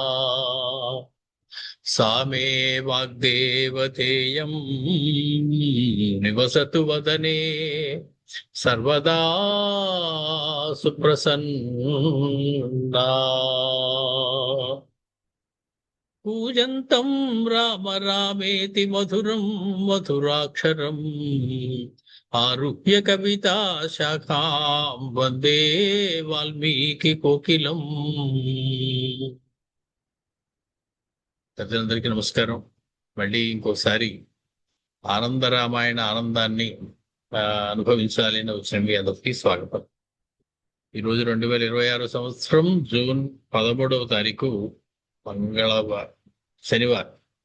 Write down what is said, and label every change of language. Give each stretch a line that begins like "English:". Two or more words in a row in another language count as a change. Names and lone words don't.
Sanskrit: सा मे वाग्देवतेयं निवसतु वदने सर्वदा सुप्रसन्ना पूजन्तं राम रामेति मधुरं मधुराक्षरम् आरुह्य कविता शाखां वन्दे वाल्मीकि कोकिलम्.
Telugu: ప్రజలందరికీ నమస్కారం. మళ్ళీ ఇంకోసారి ఆనంద రామాయణ ఆనందాన్ని అనుభవించాలి అని వచ్చిన మీ అందరికీ స్వాగతం. ఈరోజు 2026 సంవత్సరం జూన్ 13వ తారీఖు మంగళవారం, శనివారం.